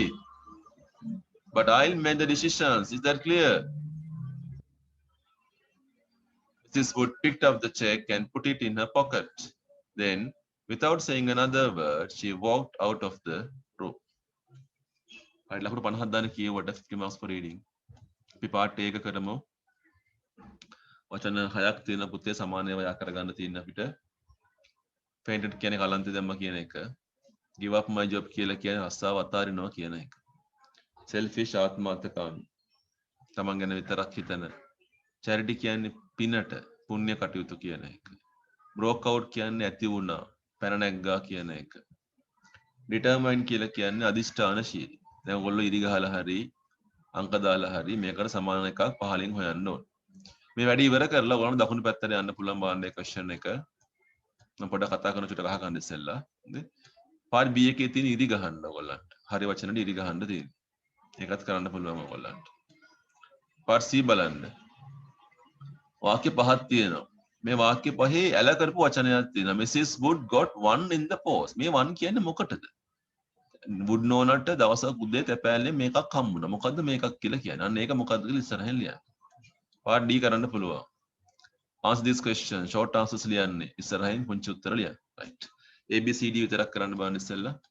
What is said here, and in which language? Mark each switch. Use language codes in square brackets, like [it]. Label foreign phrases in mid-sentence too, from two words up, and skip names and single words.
[en] But I'll make the decisions. Is that clear? Mrs. Wood picked up the check and put it in her pocket. Then, without saying another word, she walked out of the room. Right, [si] ලකුණු 50ක් දාන්න කියවට [en] 50 marks for reading. [si] අපි part එක කරමු. වචන 6ක් තියෙන පුතේ සමානව යා කරගන්න තියෙන අපිට. fainted කියන්නේ කලන්තේ දැම්ම කියන එක. [en] give up my job [si] කියලා කියන්නේ රස්සාව අතාරිනවා කියන එක. selfish ආත්මාර්ථකාමී. තමන් ගැන විතරක් හිතන. charity කියන්නේ පිනට පුණ්‍ය කටයුතු කියන එක. [en] broke out [si] කියන්නේ ඇති වුණා, පැන නැග්ගා කියන එක. determined කියලා කියන්නේ අදිෂ්ඨානශීලී. දැන් ඔයගොල්ලෝ ඉරි ගහලා හරි අංක දාලා හරි මේකට සමාන එකක් පහලින් හොයන්න ඕන. මේ වැඩි ඉවර කරලා ඔයගොල්ලෝ දකුණු පැත්තට යන්න පුළුවන් බලන්න මේ ක්වෙස්චන් එක. මම පොඩ්ඩක් කතා කරන චුට්ට ගහ ගන්න ඉස්සෙල්ලා. හරි. පාර්ට් B එකේ තියෙන ඉරි ගහන්න ඔයගොල්ලන්ට. හරි වචනෙට ඉරි ගහන්න තියෙන්නේ. ඒකත් කරන්න පුළුවන් ඔයගොල්ලන්ට. පාර්ට් C බලන්න. වාක්‍ය පහක් තියෙනවා. මේ වාක්‍ය පහේ ඇල කරපු වචනයක් තියෙනවා. [en] Mrs. Wood got one in the post. [si] මේ one කියන්නේ මොකටද? wood නෝනට දවසක් උදේ තැපෑල්ලේ මේකක් හම්බුණා. මොකද්ද මේකක් කියලා කියන්නේ? අන්න ඒක මොකද්ද කියලා ඉස්සරහින් ලියන්න. part D කරන්න පුළුවන්. [en] answer this question. short answers [si] ලියන්නේ. ඉස්සරහින් පුංචි උත්තර ලියන්න. right. A B C D විතරක් කරන්න බලන්න ඉස්සෙල්ලා.